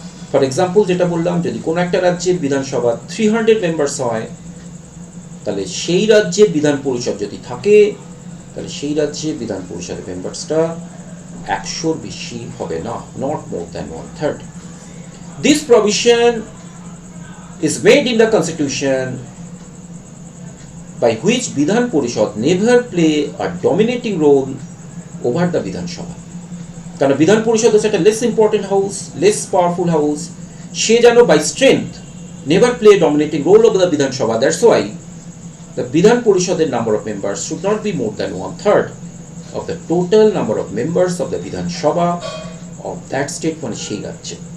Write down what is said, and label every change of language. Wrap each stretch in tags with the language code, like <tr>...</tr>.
<bn>For example যেটা বললাম, যদি কোনো একটা রাজ্যের বিধানসভা 300 মেম্বার্স হয়, তাহলে সেই রাজ্যে বিধান পরিষদ যদি থাকে, তাহলে সেই রাজ্যে বিধান পরিষদের মেম্বার্সটা 100 বেশি হবে না,</bn> <en>Not more than 1/3। This provision is made in the constitution by which Bidhan Parishad never play a dominating role over the Bidhan Sabha.</en> <bn>কারণ বিধান পরিষদ হচ্ছে একটা less important house, less powerful house, সে যেন</bn> <en>By strength never play dominating role over the Bidhan Sabha. That's why the Bidhan পরিষদের number of members should not be more than 1/3 of the total number of members of the Bidhan Sabha of that state,</en> <bn>মানে সেই রাজ্যে।</bn>